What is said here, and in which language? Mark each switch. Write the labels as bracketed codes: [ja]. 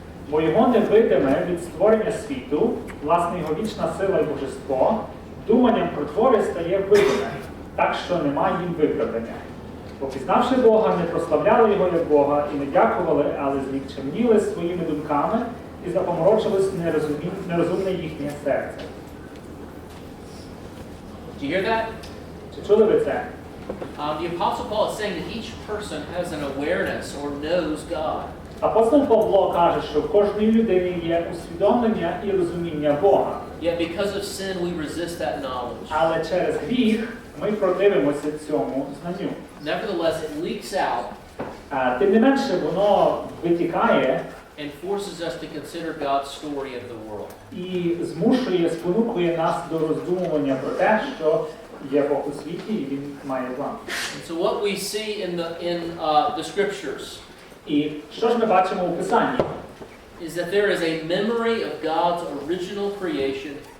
[uk] Бо його невидиме від створення світу, власне його вічна сила і божество, думанням про твори стає видиме, так що немає їм виправдання. Бо пізнавши Бога, не прославляли його як Бога і не дякували, але злікчемніли своїми думками і запоморочилось нерозумне їхнє серце. [en] Do you hear that? [uk] Чи чули ви це? [en] The Apostle Paul is saying that each person has an awareness or knows God. [uk] Апостол Павло каже, що в кожній людині є усвідомлення і розуміння Бога. [en] Yet because of sin we resist that knowledge. [uk] Але через гріх ми противимося цьому знанню. [en] Nevertheless, it leaks out. [uk] Тим не менше, воно витікає [en] and forces us to consider God's story of the world. [uk] І змушує, спонукує нас до роздумування про те, що є Бог у світі і він має план. [en] And so what we see in the scriptures [uk] І що ж ми бачимо у Писанні? [en] Is that there is a memory of God's original creation.